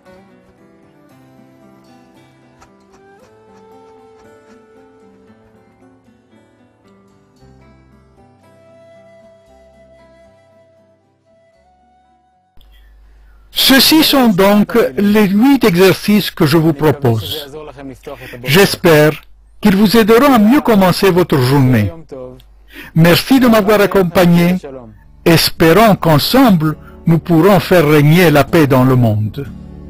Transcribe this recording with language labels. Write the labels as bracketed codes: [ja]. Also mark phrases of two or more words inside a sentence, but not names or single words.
[fr] Ceux-ci sont donc les 8 exercices que je vous [he] מקווה שזה [fr] propose. [he] יעזור לכם לפתוח את הבוקר. [fr] J'espère qu'ils vous aideront à mieux commencer votre journée. [he] יום טוב. [fr] Merci de m'avoir accompagné. [he] שלום. [fr] Espérons qu'ensemble, nous pourrons faire régner la paix dans le monde.